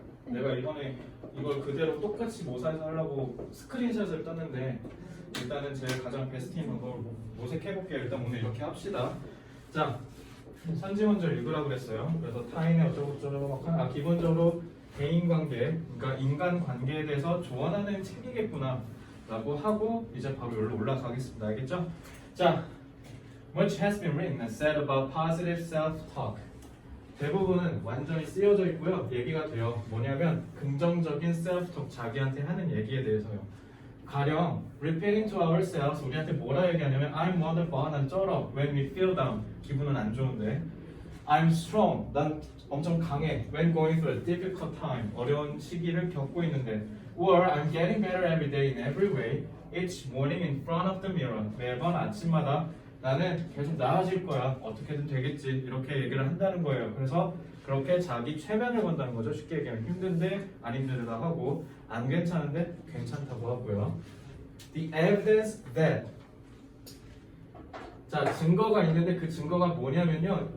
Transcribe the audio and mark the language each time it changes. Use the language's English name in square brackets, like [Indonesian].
[Korean] 내가 이번에 이걸 그대로 똑같이 모사해서 하려고 스크린샷을 땄는데 일단은 제 가장 베스트인 방법을 모색해볼게요. 일단 오늘 이렇게 합시다. 자, 선지 먼저 읽으라고 그랬어요. 그래서 타인의 어쩌고저쩌고 기본적으로 대인관계, 그러니까 인간관계에 대해서 조언하는 책이겠구나 라고 하고 이제 바로 여기로 올라가겠습니다. 알겠죠? [English] 자, much has been written and said about positive self-talk. [Korean] 대부분은 완전히 쓰여져 있고요. 얘기가 돼요. 뭐냐면 긍정적인 self-talk, 자기한테 하는 얘기에 대해서요. 가령 [English] repeating to ourselves, [Korean] 우리한테 뭐라 얘기하냐면 [English] I'm wonderful, [Korean] 난 쩔어. [English] When we feel down, [Korean] 기분은 안 좋은데 [English] I'm strong, [Korean] 난 엄청 강해. [English] When going through a difficult time, [Korean] 어려운 시기를 겪고 있는데 [English] or I'm getting better every day in every way. Each morning in front of the mirror, [Korean] 매번 아침마다 나는 계속 나아질 거야. 어떻게든 되겠지. 이렇게 얘기를 한다는 거예요. 그래서 그렇게 자기 최면을 건다는 거죠. 쉽게 얘기하면 힘든데 안 힘들다 하고 안 괜찮은데 괜찮다고 하고요. [English] The evidence that, [Korean] 자, 증거가 있는데 그 증거가 뭐냐면요.